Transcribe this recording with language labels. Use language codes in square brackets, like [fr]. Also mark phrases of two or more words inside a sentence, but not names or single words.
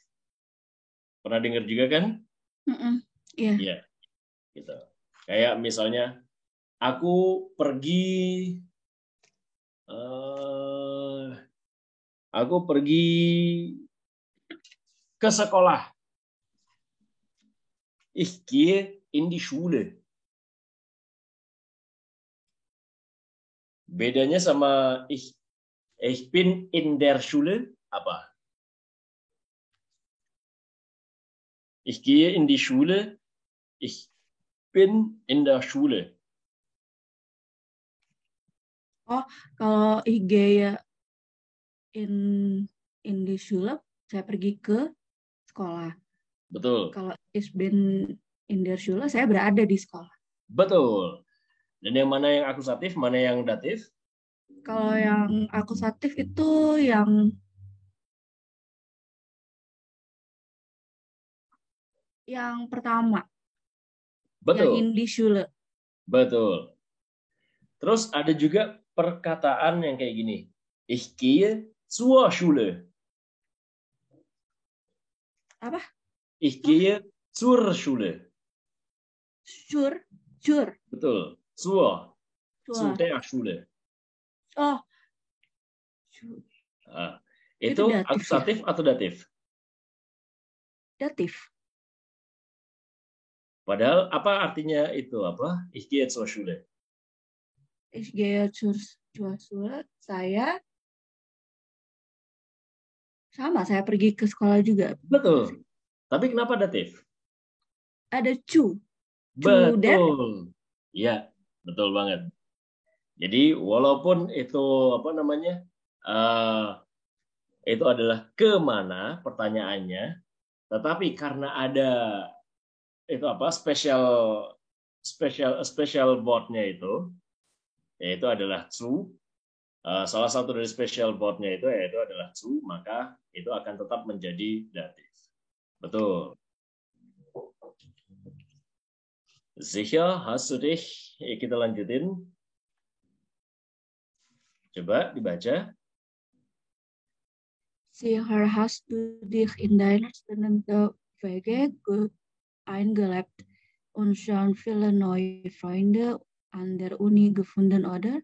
[id] Pernah dengar juga kan? Iya. Iya. Gitu. Kayak misalnya aku pergi ke sekolah. [de] Ich gehe in die Schule. [id] Bedanya sama [de] ich bin in der Schule [id] apa? [de] Ich gehe in die Schule. Ich bin in der Schule. Oh, kalau ich gehe in die Schule, [id] saya pergi ke sekolah. Betul. [de] Kalau ich bin in der Schule, [id] saya berada di sekolah. Betul. Dan yang mana yang akusatif, mana yang datif? Kalau yang akusatif itu yang pertama. Betul. [de] Yang in die Schule. [id] Betul. Terus ada juga perkataan yang kayak gini. [de] Ich gehe zur Schule. [id] Apa? [de] Ich gehe zur Schule. Zur. Betul. Zu der Schule. [id] Oh. Itu akusatif atau datif? Datif. Padahal apa artinya itu? Apa? [de] Ich gehe zur Schule. Ich gehe zur Schule. [id] Saya pergi ke sekolah juga. Betul. Tapi kenapa datif? Ada cu. Betul. Iya, betul banget. Jadi walaupun itu itu adalah kemana pertanyaannya, tetapi karena ada itu [en] special boardnya [id] itu, yaitu adalah zu, salah satu dari [en] special boardnya [id] itu yaitu adalah zu, maka itu akan tetap menjadi datif. Betul. [de] Sicher, hast du dich? [id] Kita lanjutin. Coba dibaca. [de] Sicher hast du dich in deiner Studentenwege gut eingelebt und schon viele neue Freunde an der Uni gefunden, oder?